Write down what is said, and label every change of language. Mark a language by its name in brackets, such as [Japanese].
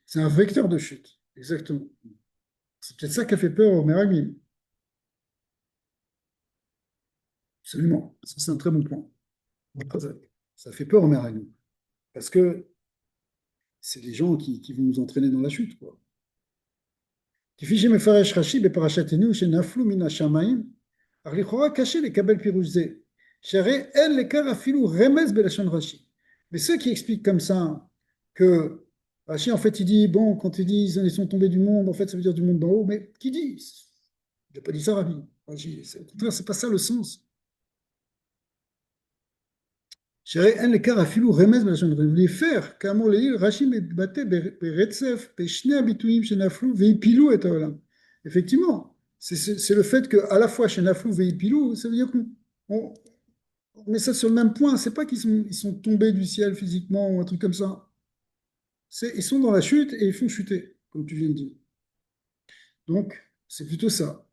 [French] C'est un vecteur de chute, exactement. C'est peut-être ça qui a fait peur au Meraglim. Absolument, ça c'est un très bon point. Ça fait peur au Meraglim. Parce que c'est des gens qui vont nous entraîner dans la chute, quoi. [Hebrew] כפי שמפרש רש"י בפרשתנו שנפלו מן השמיים, אך לכאורה קשה לקבל פירוש זה, שהרי אין לכך אפילו רמז בלשון רש"י. [French] Mais ceux qui expliquent comme ça que Rachid, en fait, il dit, bon, quand il dit ils sont tombés du monde, en fait, ça veut dire du monde d'en haut, mais qui dit? Il n'a pas dit ça, Rabbi. Rachid, au contraire, c'est pas ça le sens. [Hebrew] שהרי אין לכך אפילו רמז בלשון רש"י, ולהפך, כאמור לעיל, רש"י מתבטא ברצף בשני הביטויים שנפלו והפילו את העולם. [French] Effectivement, c'est le fait qu'à la fois chez Naflou et Ipilou, ça veut dire qu'on on met ça sur le même point. C'est pas ils sont tombés du ciel physiquement ou un truc comme ça. Ils sont dans la chute et ils font chuter, comme tu viens de dire. Donc, c'est plutôt ça.